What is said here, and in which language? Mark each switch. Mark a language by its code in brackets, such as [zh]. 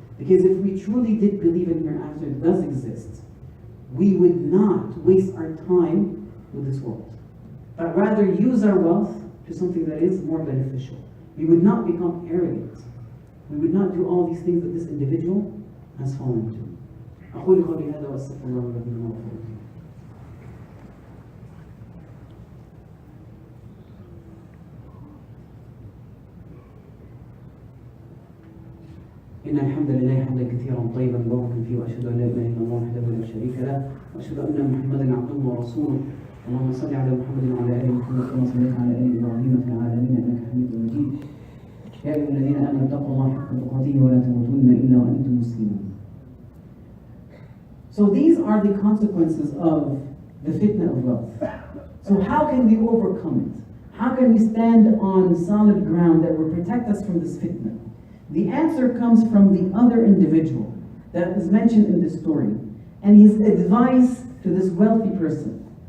[en] Because if we truly did believe in hereafter, it does exist, we would not waste our time with this world. But rather use our wealth to something that is more beneficial. We would not become arrogant. We would not do all these things that this individual has fallen into. [ar] أقول قولي هذا وأستغفر الله لكم. إن الحمد لله حمدا كثيرا طيبا مباركا فيه وأشهد أن لا إله إلا الله وحده لا شريك له وأشهد أن محمدا عبده ورسوله اللهم صل على محمد وعلى آل محمد كما صليت على آل إبراهيم في العالمين إنك حميد مجيد يا أيها الذين آمنوا اتقوا الله حق تقاته ولا تموتن إلا وأنتم مسلمون. [en] So these are the consequences of the fitna of wealth. So how can we overcome it? How can we stand on solid ground that will protect us from this fitna? The answer comes from the other individual that is mentioned in this story and his advice to this wealthy person.